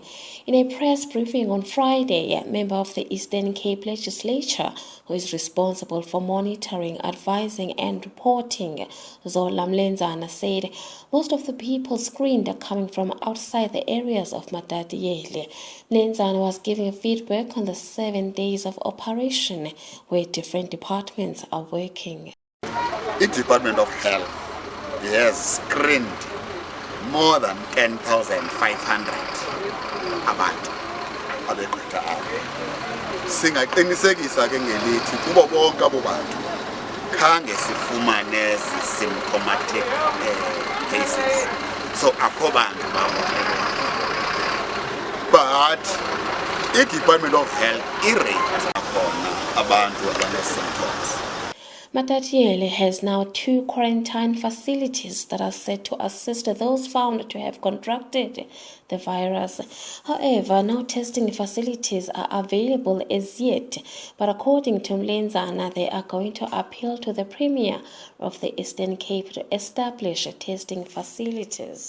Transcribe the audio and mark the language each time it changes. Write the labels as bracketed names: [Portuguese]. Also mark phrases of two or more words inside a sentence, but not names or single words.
[English] In a press briefing on Friday, a member of the Eastern Cape Legislature who is responsible for monitoring, advising and reporting, Zola Mlenzana, said most of the people screened are coming from outside the areas of Matatiele. Mlenzana was giving feedback on the 7 days of operation where different departments are working. The Department of Health has screened more than 10,500 [Xhosa] abantu abegqitha apho. Singaqinisekisa ke ngelithi kubo bonke abo bantu khange sifumane [English] symptomatic cases, [Xhosa] so akho bantu babonelelwayo. [English] But the Department of Health [Xhosa] irate akhona abantu abane-symptoms. [English] Matatiele has now 2 quarantine facilities that are set to assist those found to have contracted the virus. However, no testing facilities are available as yet, but according to Mlenzana, they are going to appeal to the Premier of the Eastern Cape to establish testing facilities.